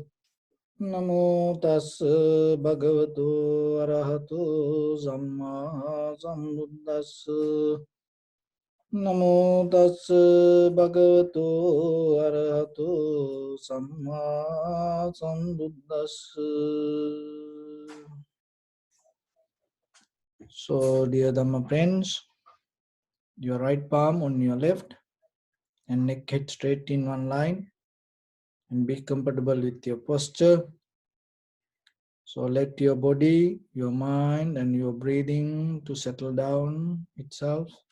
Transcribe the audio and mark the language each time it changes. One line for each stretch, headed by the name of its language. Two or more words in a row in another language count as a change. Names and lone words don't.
Pali: Namo tassa bhagavato arahato samma sambuddhassa. Namo tassa bhagavato arahato samma sambuddhassa.
English: So, dear Dhamma friends, your right palm on your left and neck head straight in one line, and be comfortable with your posture. So let your body, your mind and your breathing to settle down itself.